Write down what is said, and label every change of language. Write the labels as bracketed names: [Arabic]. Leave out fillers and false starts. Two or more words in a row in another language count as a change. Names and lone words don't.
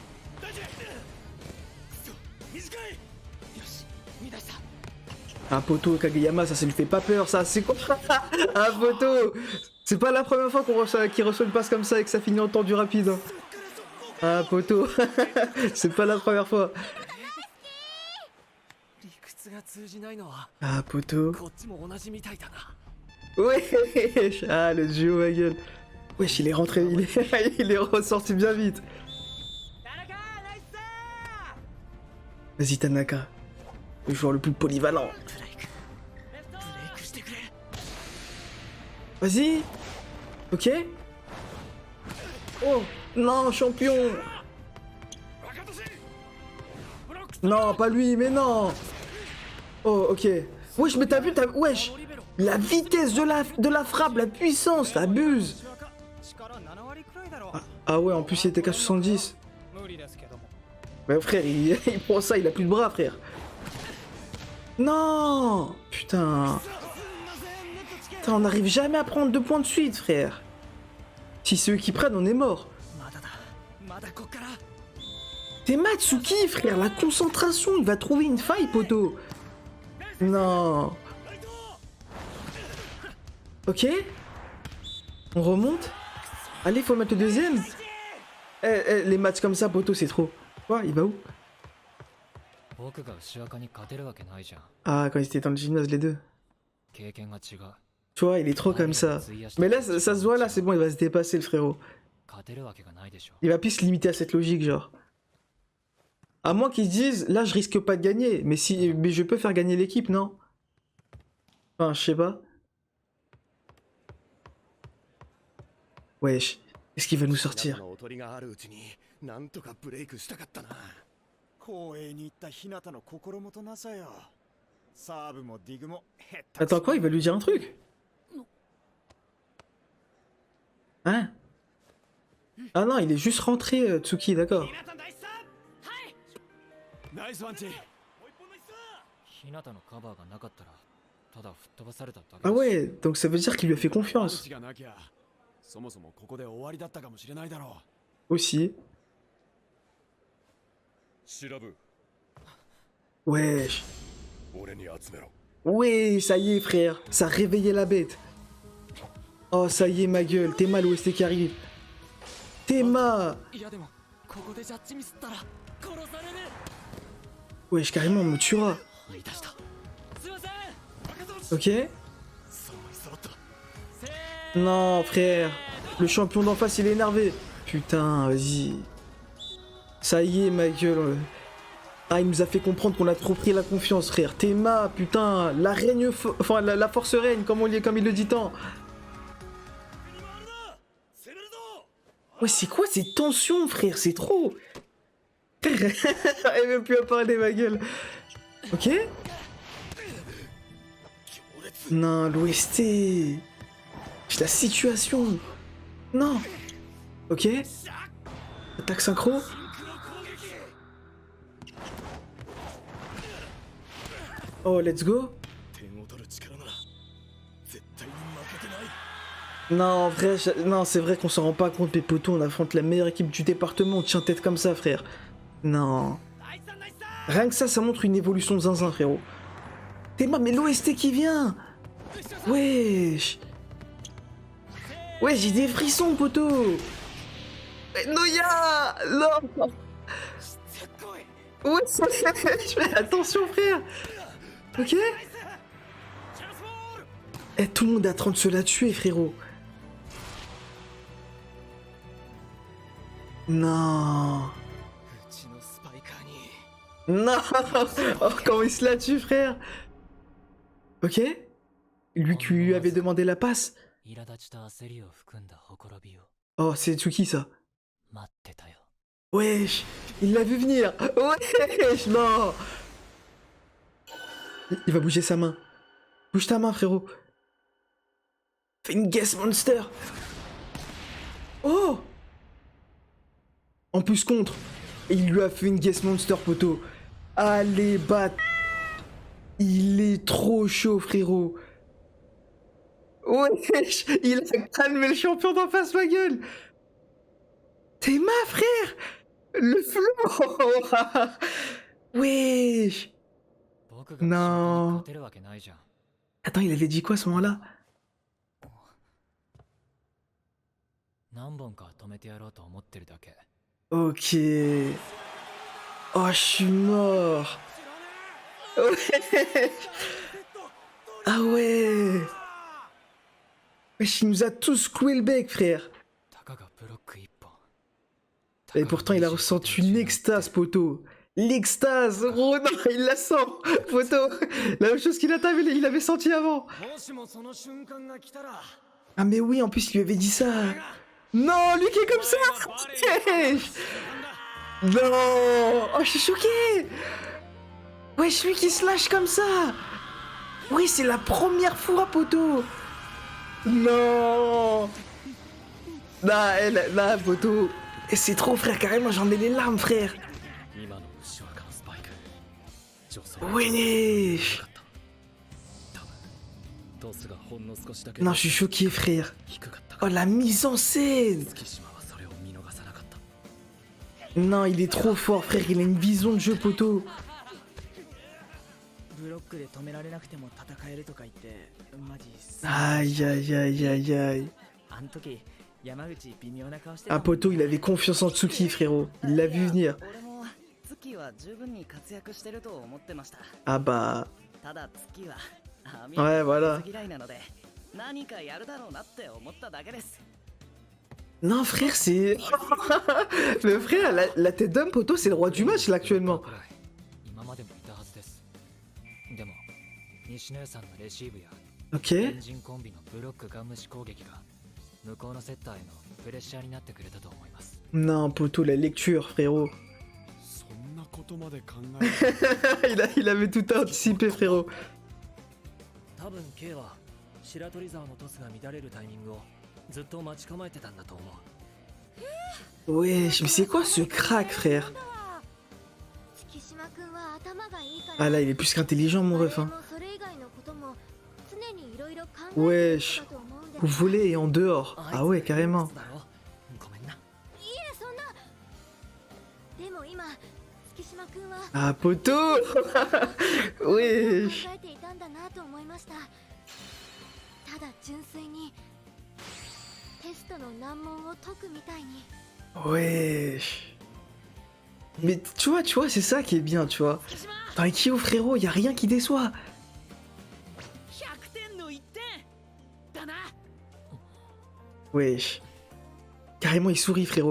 [French] Ah, poto, Kageyama, ça lui fait pas peur, ça, c'est quoi? Ah, poto! C'est pas la première fois qu'il reçoit une passe comme ça et que ça finit en tendu rapide. Hein. Ah, poto. C'est pas la première fois. [Japanese] 理屈が通じないのは [French] Ah, poto. [Japanese] こっちも同じみたいだな [French] Wesh. Ah, le duo, ma gueule. Wesh, il est rentré, il est ressorti bien vite. Vas-y, Tanaka. Le joueur le plus polyvalent. [Japanese] ブレイクしてくれ [French] Vas-y. Ok. Oh. Non, champion. Non, pas lui, mais non. Oh, ok. Wesh, mais t'as vu, wesh. La vitesse de la frappe, la puissance, t'abuses. Ah ouais, en plus il était qu'à 70. Mais frère, il prend ça, il a plus de bras, frère. Non. Putain. Putain, on n'arrive jamais à prendre 2 points de suite, frère. Si c'est eux qui prennent, on est mort. [Japanese] まだだまだこっから [French] T'es Matsuki, frère, la concentration, il va trouver une faille, poto. Non. Ok. On remonte. Allez, faut mettre le deuxième. Les matchs comme ça, poto, c'est trop. Quoi, il va où? [Japanese] 僕が牛若に勝てるわけないじゃん。 [French] Ah, quand ils étaient dans le gymnase, les deux. [Japanese] 経験が違う。 [French] Tu vois, il est trop comme ça. Mais là, ça se voit, là, c'est bon, il va se dépasser, le frérot. [Japanese] 勝てるわけがないでしょ。 [French] Il va plus se limiter à cette logique, genre. À moins qu'ils se disent, là, je risque pas de gagner. Mais je peux faire gagner l'équipe, non? Enfin, je sais pas. Wesh, qu'est-ce qu'il va nous sortir? [Japanese] の劣りがあるうちになんとかブレイクしたかったな。光栄に行った日向の心もとなさよ。サーブもディグもへった [French] Attends, quoi? Il va lui dire un truc? Hein? Ah non, il est juste rentré, Tsuki, d'accord. [Japanese] ナイスワンチ。日向のカバーがなかったら、ただ吹っ飛ばされただけ [French] Ah [Japanese] だし [French] ouais, donc ça veut dire qu'il lui a fait [Japanese] パン [French] confiance. [Japanese] チがなきゃ、そもそもここで終わりだったかもしれないだろ [French] Aussi. [Japanese] 調ぶ [French] Wesh. [Japanese] 俺に集めろ。 [French] Ouais, ça y est, frère. Ça a réveillé la bête. Oh, ça y est, ma gueule. T'es mal, OST qui arrive. Théma. [Japanese] いやでもここでジャッジミスったら殺される [French] Wesh, carrément, on me tuera. [Japanese] 言い出したすいません [French] Ok? [Japanese] そのに揃った [French] Non, frère. Le champion d'en face, il est énervé. Putain, vas-y. Ça y est, ma gueule. Ah, il nous a fait comprendre qu'on a trop pris la confiance, frère. Théma, putain. La règne... Enfin, la force règne, comme il le dit tant. Ouais, c'est quoi ces tensions, frère? C'est trop. J'arrive même plus à parler, ma gueule. Ok? Non, l'OST. La situation. Non. Ok. Attaque synchro. Oh, [English] let's go. [Japanese] 点を取る力なら絶対に負けてない [French] Non, en vrai, non, c'est vrai qu'on s'en rend pas compte, les potos. On affronte la meilleure équipe du département. On tient tête comme ça, frère. Non. Rien que ça montre une évolution de zinzin, frérot. Théma, mais l'OST qui vient. Wesh. Ouais, j'ai des frissons, poteau. Noya. Non. Ouais, je fais attention, frère. Ok. Eh, tout le monde est en train de se la tuer, frérot. Non. [Japanese] うちのスパイカーに [French] Non. Oh, comment il se la tue, frère. Ok. Lui qui lui avait demandé la passe. [Japanese] 苛立ちと焦りを含んだほころびを [French] Oh, c'est Tsuki, ça. [Japanese] 待ってたよ。 [French] Wesh, il l'a vu venir. Wesh, non. Il va bouger sa main. Bouge ta main, frérot. Fais une [English] guess monster. [French] Oh. En plus contre. Et il lui a fait une [English] guess monster, [French] poteau. Allez, bat. Il est trop chaud, frérot. Wesh, il a calmé le champion d'en face, ma gueule. T'es ma frère. Le flow. Wesh. [Japanese] 僕が [French] Non. [Japanese] 勝てるわけないじゃん。 [French] Attends, il avait dit quoi à ce moment-là? [Japanese] 何本か止めてやろうと思ってるだけ。 [French] Ok. Oh, je suis mort. Ouais. Ah ouais. Wesh, il nous a tous cloué le bec, frère. [Japanese] たかがブロック一本。 [French] Et pourtant, il a ressenti une extase, poteau. L'extase. Oh non, il la sent, poteau. La même chose qu'il a tapé, il avait senti avant. [Japanese] もしもその瞬間が来たら [French] Ah mais oui, en plus, il lui avait dit ça. Non, lui qui est comme ça. Wesh. Non. Oh, je suis choqué. Wesh, lui qui se lâche comme ça. Oui, c'est la première fois, poteau. Non. Là, poteau. Et c'est trop, frère, carrément, j'en ai les larmes, frère. [Japanese] 今の後ろからスパイク。女性 [French] Wesh. [Japanese] 多分トスがほんの少しだけ [French] Non, je suis choqué, frère. [Japanese] 低かったか [French] Oh, la mise en scène. [Japanese] 月島はそれを見逃さなかった。 [French] Non, il est trop fort, frère. Il a une vision de jeu, poteau. [Japanese] ブロックで止められなくても戦えるとか言ってマジ [French] Aïe, aïe, aïe, aïe, aïe. [Japanese] あん時山口微妙な顔して [French] Ah, poteau, il avait confiance en Tsuki, frérot. Il l'a vu venir. [Japanese] 俺も月は十分に活躍してると思ってました [French] Ah bah. [Japanese] ただ月は [French] Ouais, voilà. [Japanese] 嫌いなので何かやるだろうなって思っただけです [French] Non, frère, c'est. Le frère, la tête d'homme, poteau, c'est le roi du match, là, actuellement. [Japanese] くらい今までもいたはずです。でも西野さんのレシーブや [French] Ok. [Japanese] エンジンコンビのブロックガン無視攻撃が向こうのセッターへのプレッシャーになってくれたと思います。 [French] Non, poteau, la lecture, frérot. [Japanese] そんなことまで考えて [French] il avait tout anticipé, frérot. [Japanese] 多分 K は白鳥沢のトスが乱れるタイミングをずっと待ち構えてたんだと思う。 [French] Wesh, mais c'est quoi ce crack, frère? [Japanese] 月島くんは頭がいいから [French] Ah là, il est plus qu'intelligent, mon ref. Hein. [Japanese] 誰もそれ以外のことも常にいろいろ考えて [French] Wesh. [Japanese] るかと思うんで [French] Vous volez et en dehors. Ah ouais, carrément. [Japanese] ごめんな。いえそんなでも今月島くんは [French] Ah, poteau. [Japanese] 考 [French] Wesh. [Japanese] えていたんだなと思いましたただ純粋にテストの難問を解くみたいに [French] Wesh. Mais tu vois, c'est ça qui est bien, tu vois. Dans Aikyo, frérot, y a rien qui déçoit. [Japanese] 100点の1点だな [French] Wesh. Carrément, il sourit, frérot.